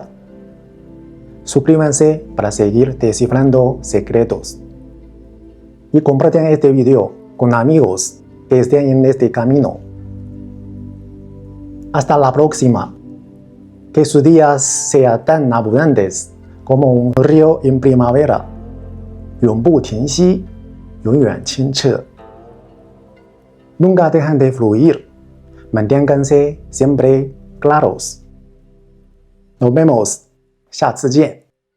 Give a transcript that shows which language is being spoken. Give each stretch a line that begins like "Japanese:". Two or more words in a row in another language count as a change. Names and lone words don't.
Spanish: Suscríbanse para seguir descifrando secretos. Y compartan este video con amigos que estén en este camino. Hasta la próxima. Que sus días sean tan abundantes como un río en primavera.
Chinese: 永不停息，永远清澈。
Spanish: Nunca dejan de fluir. Manténganse siempre claros. Nos vemos.
Chinese: 下次见。